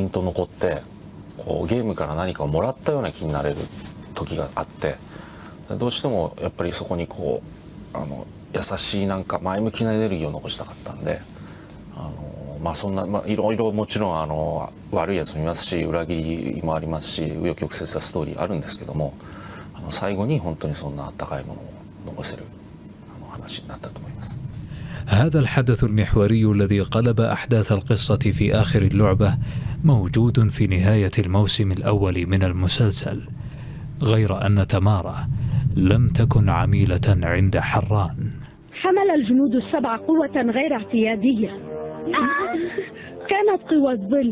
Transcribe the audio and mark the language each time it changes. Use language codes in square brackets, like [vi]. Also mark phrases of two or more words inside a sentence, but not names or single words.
[ja] ンと残って、こうゲームから何かをもらったような気になれる時があって、どうしてもやっぱりそこにこう優しいなんか前向きなエネルギーを残したかったんで、まあそんな、まあ、いろいろもちろん悪いやつもいますし、裏切りもありますし、紆余曲折なストーリーあるんですけども、最後に本当にそんなあったかいものを残せる話になったと思います。 [ar] هذا الحدث المحوري الذي قلب أحداث القصة في آخر اللعبة موجود في نهاية الموسم الأول من المسلسل، غير أن تامارا لم تكن عميلة عند حران. حمل الجنود السبع قوة غير اعتيادية، كانت قوى الظل.